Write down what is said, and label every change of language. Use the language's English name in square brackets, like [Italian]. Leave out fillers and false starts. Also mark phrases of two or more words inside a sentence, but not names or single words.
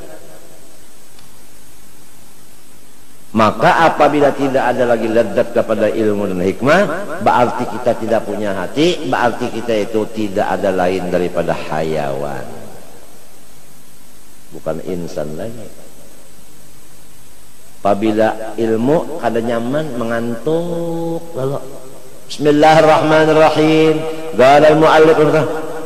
[Indonesian] Maka apabila tidak ada lagi ledat kepada ilmu dan hikmah, berarti kita tidak punya hati, berarti kita itu tidak ada lain daripada hayawan, bukan insan lagi. [Banjar] Apabila ilmu kada nyaman, mengantuk lalu. [Arabic] Bismillahirrahmanirrahim. Qala al-mu'allif